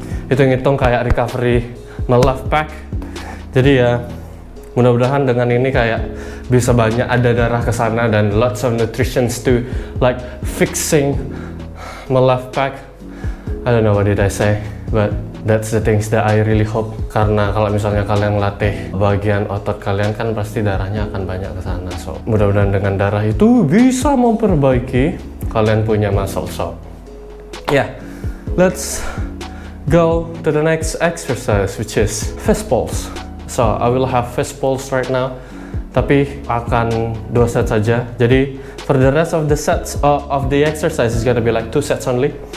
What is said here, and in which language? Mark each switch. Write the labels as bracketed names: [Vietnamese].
[Indonesian] Hitung-hitung kayak recovery left back. Jadi ya, mudah-mudahan dengan ini kayak bisa banyak ada darah ke sana dan [English] lots of nutritions to like fixing my left back. I don't know what did I say, but that's the things that I really hope. [Indonesian] Karena kalau misalnya kalian latih bagian otot kalian kan pasti darahnya akan banyak ke sana. So mudah-mudahan dengan darah itu bisa memperbaiki kalian punya muscle. [English] So yeah, let's go to the next exercise, which is fist pulse. So I will have fist pulse right now, [Indonesian] tapi akan 2 set saja. [English] Jadi for the rest of the sets of the exercise is gonna be like 2 sets only.